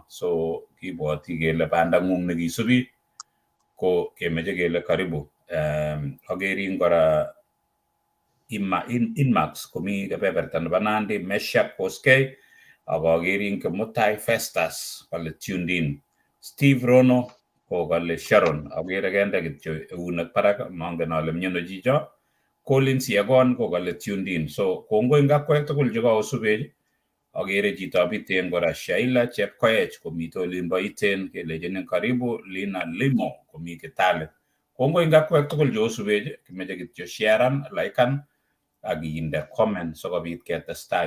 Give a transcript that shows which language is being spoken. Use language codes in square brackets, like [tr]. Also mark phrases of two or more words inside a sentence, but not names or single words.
[kln] So kibwoti kele bandang'ung nekisubi ko kemeche kele karibu. Akerin kora Inmax komi kebeberta nebo Nandi, Meshak Koskei, ak akerin Kimutai Festus kale [en] tuned in. [kln] Steve Rono ko kale Sharon, akere kende kityo eunek barak, mangen ale miono chicho. Colin Siegon ko kale [en] tuned in. [kln] So kongoi eng akwek tugul chekakosubech. Akere chito Iten kora Shaila Chepkoech komite olimbo Iten kelejinin karibu. Lina Limo komi Kitale. Kongoi eng akwek tugul chekosubech, kimeche kityo sharean, likean ak inde comment sikobit ketestai.